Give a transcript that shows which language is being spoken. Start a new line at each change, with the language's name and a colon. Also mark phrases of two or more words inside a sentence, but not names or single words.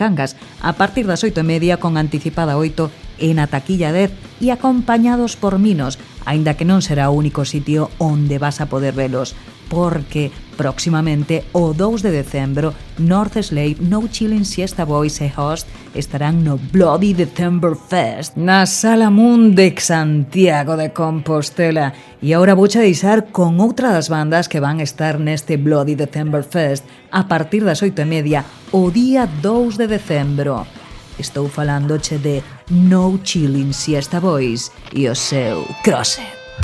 Galician: Cangas a partir das 8:30 con anticipada 8 e na taquilla 10 e acompañados por Minos, aínda que non será o único sitio onde vas a poder velos, porque próximamente o 2 de decembro North Slave, No Chillin' Siesta Boys e Host estarán no Bloody December Fest na Sala Moon de Santiago de Compostela. E agora vouche deixar con outra das bandas que van estar neste Bloody December Fest a partir das 8:30 o día 2 de decembro. Estou falándoche de No Chillin' Siesta Boys e o seu Crosset.